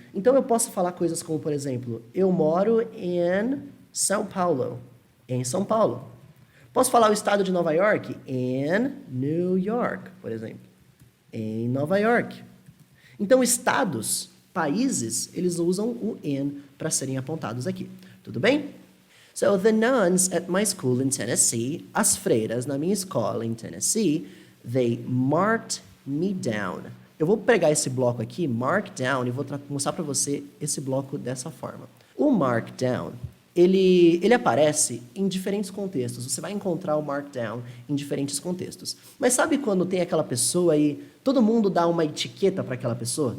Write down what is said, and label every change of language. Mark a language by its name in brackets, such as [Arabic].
[Portuguese] Então eu posso falar coisas como, por exemplo, eu moro em São Paulo. Em São Paulo. Posso falar o estado de Nova York? [English] In New York, [Portuguese] por exemplo. Em Nova York. Então, estados, países, eles usam o in para serem apontados aqui. Tudo bem? [English] So, the nuns at my school in Tennessee, [Portuguese] as freiras na minha escola em Tennessee, [English] they marked me down. [Portuguese] Eu vou pegar esse bloco aqui, mark down, e vou mostrar para você esse bloco dessa forma. O mark down, ele aparece em diferentes contextos. Você vai encontrar o markdown em diferentes contextos. Mas sabe quando tem aquela pessoa e todo mundo dá uma etiqueta para aquela pessoa?